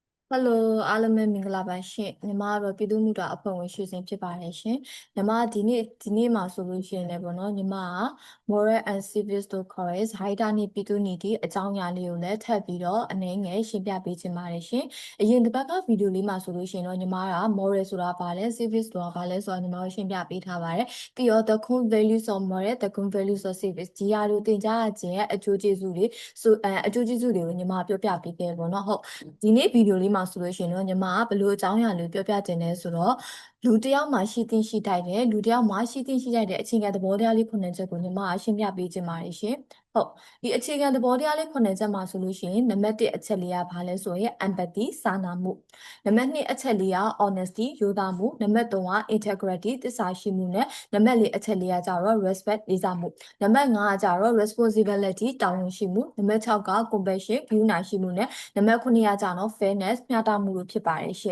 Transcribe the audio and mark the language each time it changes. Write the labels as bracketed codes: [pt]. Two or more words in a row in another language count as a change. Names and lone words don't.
[my] Hello အားလုံးပဲမင်္ဂလာပါရှင်ညီမကတော့ပြည်သူ့မှုတာအဖွဲ့ဝင်ရွှေစင်ဖြစ်ပါတယ်ရှင်ညီမဒီနေ့မှာဆိုလို့ရှိရင်လည်းပေါ့နော်ညီမက [en] moral and civics [my] တို့ခေါ်ရဲဇာ တိနဲ့ပြည်သူ့နီတိအကြောင်းအရာလေးကိုလည်းထပ်ပြီးတော့အနည်းငယ်ရှင်းပြပေးချင်ပါတယ်ရှင်အရင်တစ်ပတ်ကဗီဒီယိုလေးမှာဆိုလို့ရှိရင်တော့ညီမက moral ဆိုတာဘာလဲ civics ဆိုတာဘာလဲဆိုတာညီမတို့ရှင်းပြပေးထားပါတယ်ပြီးတော့ [en] the core values of moral the core values of civics [my] ဒီဟာတို့သင်ကြားခြင်းရဲ့အကျိုးကျေးဇူးတွေအကျိုးကျေးဇူးတွေကိုညီမပြောပြပေးခဲ့ပေါ့နော်ဟုတ် ဒီနေ့ဗီဒီယိုလေးမှာဆိုလို့ရှိရင်တော့ညီမကဘယ်လိုအကြောင်းအရာလေးပြောပြတင်လဲဆိုတော့လူတစ်ယောက်မှာရှိသင့်ရှိထို က်တယ်လူတစ်ယောက်မှာရှိသင့်ရှိထိုက်တဲ့အခြေခံသဘောတရားလေးခုနှစ်ချက်ကိုညီမကရှင်းပြပေးခြင်းပါတယ်ရှင်ဟုတ်ဒီအခြေခံသဘောတရားလေးခုနှစ်ချက်မှာဆိုလို့ရှိရင်နံပါတ်1အချက်လေးကဘာလဲဆိုရင် empathy စာနာမှုနံပါတ်2အချက်လေးက honesty ရိုးသားမှုနံပါတ်3က integrity သစ္စာရှိမှုနဲ့နံပါတ်4အချက်လေးကကြတော့ respect လေးစားမှုနံပါတ်5ကကြတော့ responsibility တာဝန်ရှိမှုနံပါတ်6က compassion ဂရုဏာရှိမှုနဲ့နံပါတ်9ကကြတော့ fairness မျှတမှုလို့ဖြစ်ပါတယ်ရှင့်